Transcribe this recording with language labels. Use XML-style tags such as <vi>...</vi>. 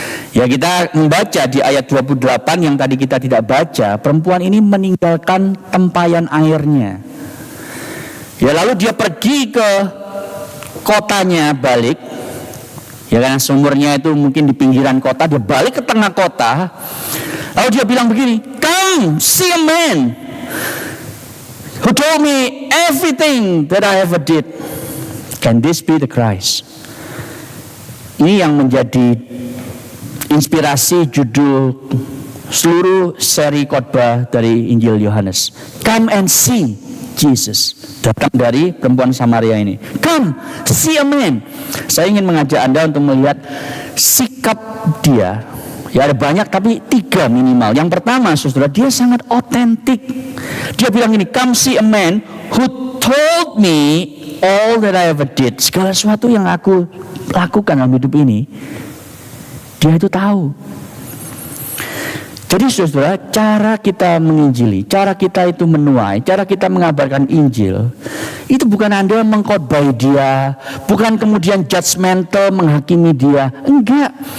<id>Ya, kita membaca di ayat 28 yang tadi kita tidak baca. Perempuan ini meninggalkan tempayan airnya. Ya, lalu dia pergi ke kotanya balik. Ya, karena sumurnya itu mungkin di pinggiran kota. Dia balik ke tengah kota. Lalu dia bilang begini,</id> <en>"Come, see a man who told me everything that I ever did. Can this be the Christ?"</en> <id>Ini yang menjadi inspirasi judul seluruh seri khotbah dari Injil Yohanes.</id> <en>Come and see Jesus.</en> <id>Datang dari perempuan Samaria ini.</id> <en>Come, see a man.</en> <id>Saya ingin mengajak Anda untuk melihat sikap dia. Ya, ada banyak tapi 3 minimal. Yang pertama, saudara, dia sangat otentik. Dia bilang ini,</id> <en>come see a man who told me all that I ever did.</en> <id>Segala sesuatu yang aku lakukan dalam hidup ini, dia itu tahu. Jadi saudara, cara kita menginjili, cara kita itu menuai, cara kita mengabarkan Injil, itu bukan Anda mengkhotbahi dia, bukan kemudian judgmental menghakimi dia, enggak.</id>